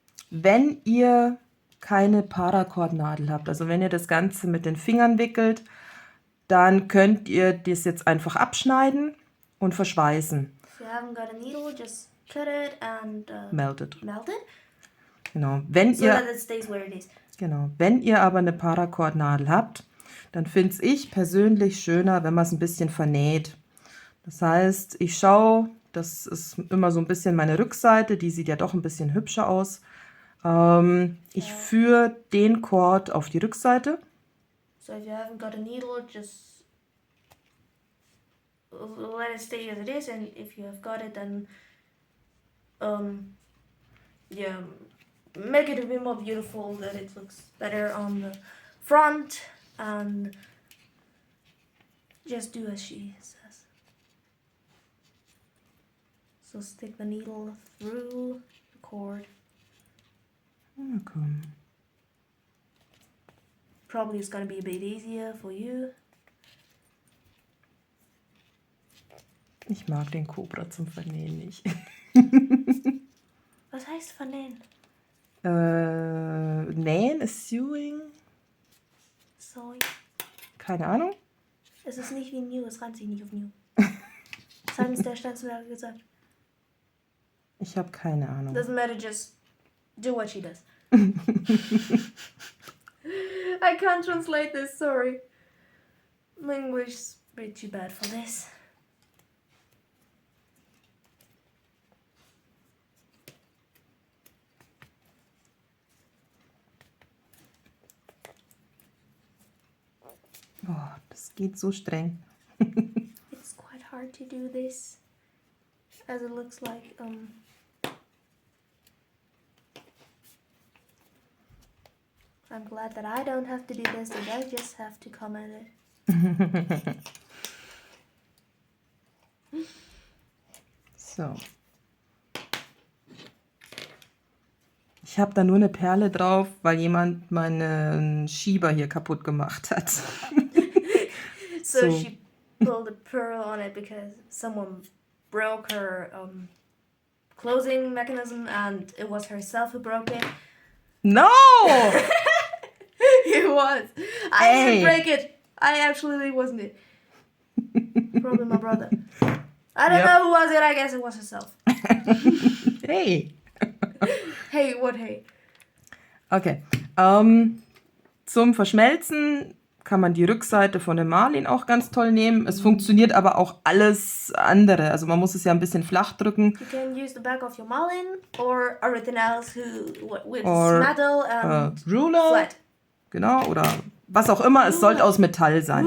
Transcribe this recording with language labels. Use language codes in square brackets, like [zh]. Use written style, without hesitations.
[de] Wenn ihr keine Paracord-Nadel habt, also wenn ihr das Ganze mit den Fingern wickelt, dann könnt ihr das jetzt einfach abschneiden und verschweißen. [en] If you haven't got a needle, just cut it and melt it. [de] Genau. [en] So that it stays where it is. [de] Genau. Wenn ihr aber eine Paracord-Nadel habt, dann finde ich persönlich schöner, wenn man es ein bisschen vernäht. Das heißt, ich schaue, das ist immer so ein bisschen meine Rückseite, die sieht ja doch ein bisschen hübscher aus. Ich führe den Cord auf die Rückseite. [en] So if you haven't got a needle, just let it stay as it is, and if you have got it, then yeah, make it a bit more beautiful, that it looks better on the front, and just do as she says. So stick the needle through the cord. Okay. Probably it's gonna be a bit easier for you. [de] Ich mag den Cobra zum Vernähen nicht. Was heißt vernähen? Nähen ist Sewing. Sewing. Keine Ahnung. Es ist nicht wie new, es reimt sich nicht auf new. Das hat uns der Steinzimmer gesagt. Ich habe keine Ahnung. [en] Doesn't matter, just do what she does. I can't translate this, sorry. My English is a bit too bad for this. [de] Oh, das geht so streng. [en] It's quite hard to do this, as it looks like I'm glad that I don't have to do this, and I just have to comment it. So. [de] Ich habe da nur eine Perle drauf, weil jemand meinen Schieber hier kaputt gemacht hat. [en] So she pulled a pearl on it because someone broke her closing mechanism, and it was herself who broke it. No! It was. I didn't break it. I actually wasn't it. Probably my brother. I don't know who was it. I guess it was herself. Hey. Hey, what hey? Okay. [de] Zum Verschmelzen kann man die Rückseite von dem Marlin auch ganz toll nehmen. Es funktioniert aber auch alles andere. Also man muss es ja ein bisschen flach drücken. [en] You can use the back of your marlin or everything else with metal and Ruler. flat. [de] Genau, oder was auch immer. Es sollte aus Metall sein.